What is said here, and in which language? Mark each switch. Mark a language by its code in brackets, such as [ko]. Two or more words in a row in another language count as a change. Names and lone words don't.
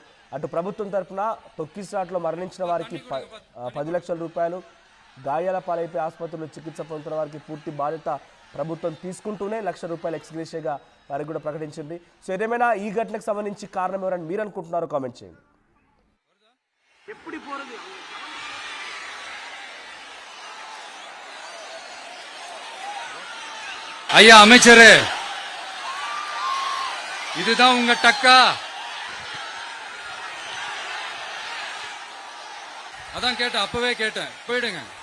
[te] అటు ప్రభుత్వం తరఫున తొక్కిసలాట్లో మరణించిన వారికి 10 లక్షల రూపాయలు, గాయాల పాలైపోయి ఆసుపత్రిలో చికిత్స పొందుతున్న వారికి పూర్తి బాధ్యత ప్రభుత్వం తీసుకుంటూనే ₹1,00,000 ఎక్స్గ్రేషియాగా వారికి కూడా ప్రకటించింది. సో ఏదేమైనా ఈ ఘటనకు సంబంధించి కారణం ఎవరని మీరు అనుకుంటున్నారో కామెంట్ చేయండి. [ta] ஐயா அமைச்சரே, இதுதான் உங்க டக்கா? அதான் கேட்டேன், அப்பவே கேட்டேன். போயிடுங்க.